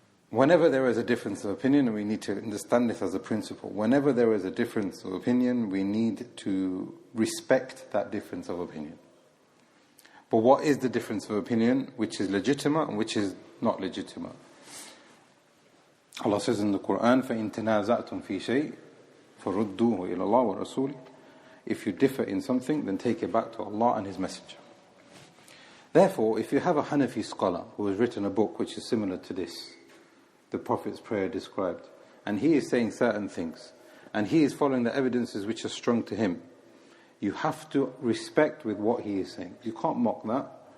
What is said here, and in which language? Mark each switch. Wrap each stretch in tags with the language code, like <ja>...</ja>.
<en>Whenever there is a difference of opinion, and we need to understand this as a principle, whenever there is a difference of opinion, we need to respect that difference of opinion. But what is the difference of opinion which is legitimate and which is not legitimate? Allah says in the Quran,</en> <ar>فَإِن تَنَازَعْتُمْ فِي شَيْءٍ فَرُدُّوهُ إِلَى اللَّهِ وَرَسُولِهِ.</ar> <en>If you differ in something, then take it back to Allah and His Messenger. Therefore, if you have a Hanafi scholar who has written a book which is similar to this, the Prophet's prayer described, and he is saying certain things, and he is following the evidences which are strong to him, you have to respect with what he is saying. You can't mock that.</en>